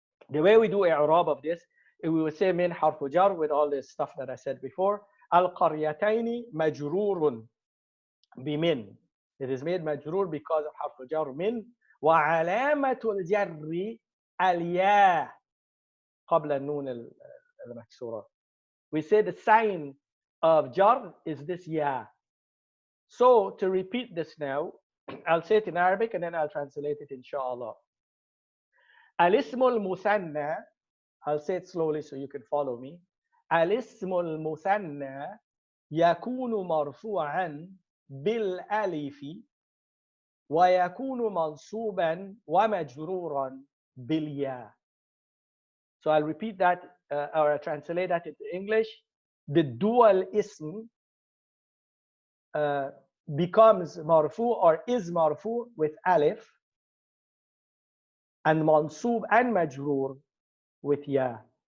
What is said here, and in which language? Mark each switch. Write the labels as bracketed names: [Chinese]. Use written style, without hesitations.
[English] The way we do i'rab of this, we would say min harfu jar with all this stuff that I said before. [Arabic] Al-Qaryatayni majroorun bimin. [English] It is made majroor because of harfu jar min. [Arabic] وعلامة الجر الياء قبل النون المكسورة. [English] We say the sign of jar is this ya. So to repeat this now, I'll say it in Arabic and then I'll translate it inshallah. الاسم المثنى, I'll say it slowly so you can follow me. [Arabic] الاسم المثنى يكون مرفوعا بالالف ويكون منصوبا ومجرورا بالياء. [English] So I'll repeat that or I'll translate that into English. The dual ism becomes marfu or is marfu with alif, and mansub and majroor with ya.